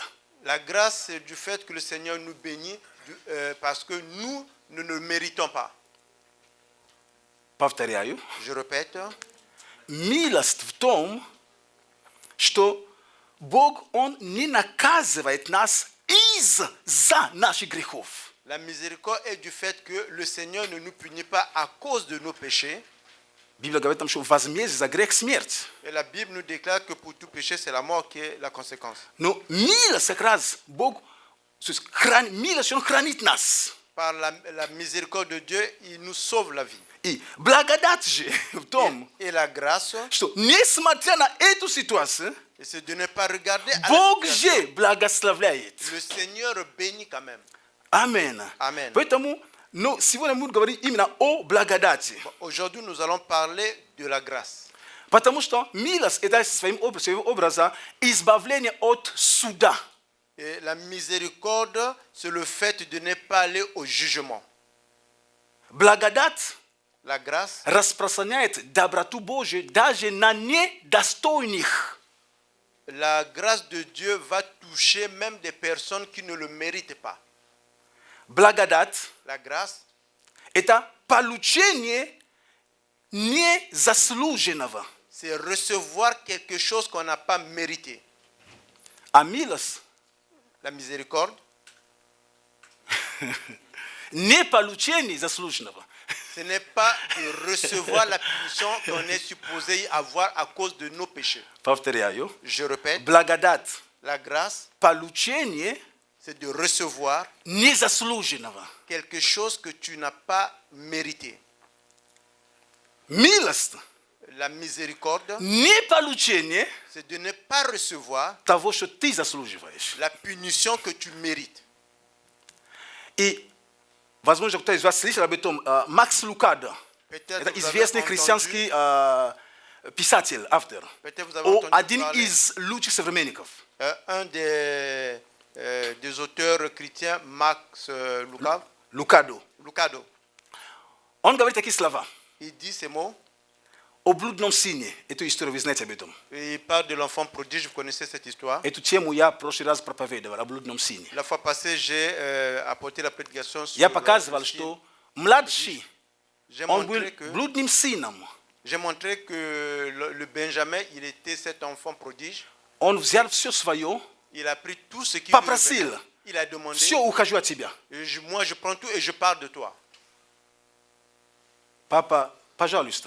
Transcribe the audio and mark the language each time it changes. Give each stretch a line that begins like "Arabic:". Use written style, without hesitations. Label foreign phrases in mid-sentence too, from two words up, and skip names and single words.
French: la grâce c'est du fait que le Seigneur nous bénit parce que nous ne le méritons pas.
Russian: Повторяю,
French: Je répète,
Russian: милость в том, что Бог, Он не наказывает нас из-за наших грехов.
French: la miséricorde est du fait que le Seigneur ne nous punit pas à cause de nos péchés.
Russian: Библия говорит нам, что возмездие за грех смерть.
French: Et la Bible nous déclare que pour tout péché, c'est la mort qui est la conséquence.
Russian: Но милость как раз Бог, то есть милость, Он хранит нас.
French: Par la miséricorde de Dieu, il nous sauve la vie.
Russian: И благодать же в том,
French: Et la grâce,
Russian: что несмотря на эту ситуацию,
French: c'est de ne pas regarder à la
Russian: Бог
French: situation.
Russian: же благословляет.
French: Le Seigneur bénit quand même. Amen. Amen. Poitamu no sivona mundu gabari imina o blagadati. Aujourd'hui, nous allons parler de la grâce.
Russian: Потому что милость это своим образом избавление от суда.
French: Et la miséricorde, c'est le fait de ne pas aller au jugement.
Russian: Благодать
French: La grâce
Russian: распространяет доброту Божию даже на недостойных.
French: La grâce de Dieu va toucher même des personnes qui ne le méritent pas.
Russian: Благодать
French: La grâce,
Russian: это получение незаслуженного.
French: c'est recevoir quelque chose qu'on n'a pas mérité.
Russian: А милость
French: La miséricorde,
Russian: не получение заслуженного.
French: ce n'est pas de recevoir la punition qu'on est supposé avoir à cause de nos péchés.
Russian: Повторяю.
French: Je répète,
Russian: Благодать
French: la grâce,
Russian: получение
French: c'est de recevoir
Russian: незаслуженного.
French: quelque chose que tu n'as pas mérité.
Russian: Милость
French: La miséricorde,
Russian: не получение
French: c'est de ne pas recevoir
Russian: того, что ты заслуживаешь.
French: la punition que tu mérites.
Russian: И, возможно, кто из вас слышал об этом, Макс Лукадо.
French: Peut-être
Russian: Это
French: vous avez
Russian: известный
French: entendu-
Russian: христианский писатель, автор.
French: peut-être vous avez
Russian: О,
French: entendu
Russian: один
French: parler,
Russian: из лучших современников.
French: un des auteurs chrétiens, Max
Russian: Лукадо. Он говорит такие слова.
French: il dit ces mots.
Russian: О блудном сыне. Эту историю вы знаете об этом.
French: Et il parle de l'enfant prodige, vous connaissez cette histoire.
Russian: Эту тему я в прошлый раз проповедовал, о блудном сыне.
French: La fois passée, j'ai apporté la prédication sur
Russian: Я показывал, что младший,
French: j'ai
Russian: он был
French: montré, que,
Russian: блудным сыном.
French: j'ai montré que le Benjamin, il était cet enfant prodige.
Russian: Он взял все свое,
French: Il a pris tout ce qu'il
Russian: попросил.
French: il a demandé.
Russian: Все, ухожу от тебя.
French: Et moi, je prends tout et je pars de toi.
Russian: Папа, пожалуйста.